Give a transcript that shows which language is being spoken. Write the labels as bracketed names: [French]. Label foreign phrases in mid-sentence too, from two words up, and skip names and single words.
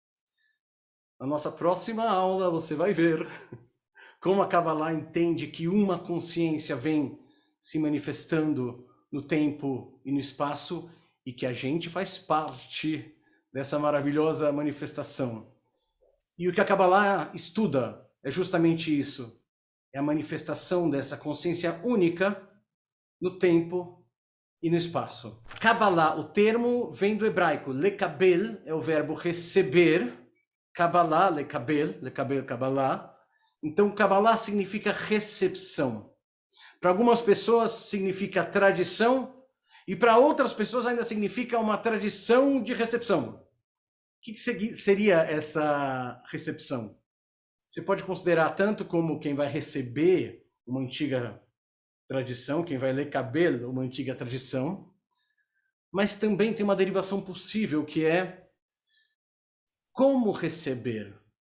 [Portuguese] Na nossa próxima aula você vai ver como a Kabbalah entende que uma consciência vem se manifestando no tempo e no espaço e que a gente faz parte dessa maravilhosa manifestação. E o que a Kabbalah estuda é justamente isso. É a manifestação dessa consciência única no tempo e no espaço. Kabbalah, o termo vem do hebraico. Lekabel é o verbo receber. Kabbalah, lekabel, lekabel, Kabbalah. Então, Kabbalah significa recepção. Para algumas pessoas significa tradição e para outras pessoas ainda significa uma tradição de recepção. O que seria essa recepção? Você pode considerar tanto como quem vai receber uma antiga tradição, quem vai ler cabelo, uma antiga tradição, mas também tem uma derivação possível que é como receber.